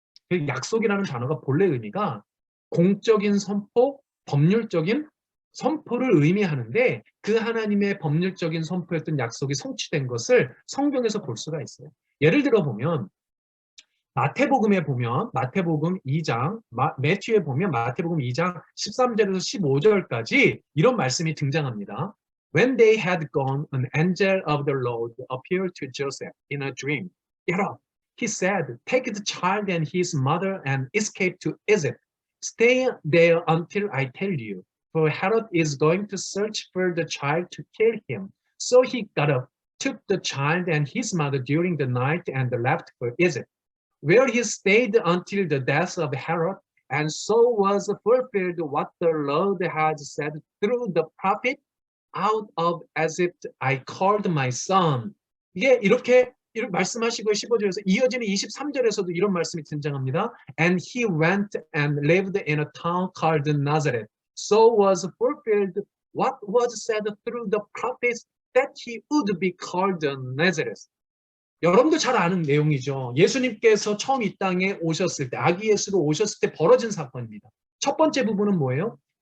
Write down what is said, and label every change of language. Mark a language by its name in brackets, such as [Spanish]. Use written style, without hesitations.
[Korean] 그 약속이라는 단어가 본래 의미가 공적인 선포, 법률적인 선포를 의미하는데 그 하나님의 법률적인 선포였던 약속이 성취된 것을 성경에서 볼 수가 있어요. 예를 들어 보면 마태복음에 보면 마태복음 2장, 매튜에 보면 마태복음 2장 13절에서 15절까지 이런 말씀이 등장합니다. [English] When they had gone, an angel of the Lord appeared to Joseph in a dream. Get up, he said, take the child and his mother and escape to Egypt. Stay there until I tell you, for Herod is going to search for the child to kill him. So he got up, took the child and his mother during the night and left for Egypt, where he stayed until the death of Herod, and so was fulfilled what the Lord had said through the prophet. out of Egypt I called my son. [Korean] 이게 이렇게 말씀하시고 15절에서 이어지는 23절에서도 이런 말씀이 등장합니다. [English] And he went and lived in a town called Nazareth. So was fulfilled what was said through the prophets that he would be called Nazareth. [Korean] 여러분도 잘 아는 내용이죠. 예수님께서 처음 이 땅에 오셨을 때, 아기 예수로 오셨을 때 벌어진 사건입니다. 첫 번째 부분은 뭐예요?